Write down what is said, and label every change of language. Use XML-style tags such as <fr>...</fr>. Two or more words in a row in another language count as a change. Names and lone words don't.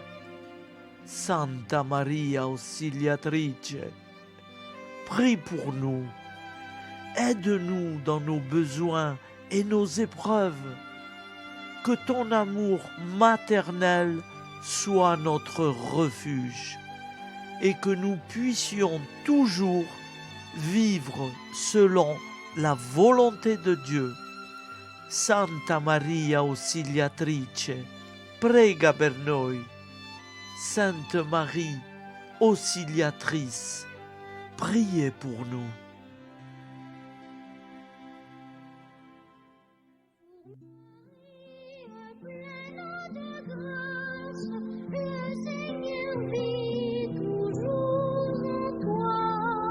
<fr>Santa Maria Auxiliatrice, prie pour nous, aide-nous dans nos besoins et nos épreuves, que ton amour maternel soit notre refuge et que nous puissions toujours vivre selon la volonté de Dieu.</fr> <it>Santa Maria Auxiliatrice, prega per noi.</it> <fr>Sainte Marie, Auxiliatrice, priez pour nous. Pleine de grâce, le Seigneur vit toujours en toi.</fr>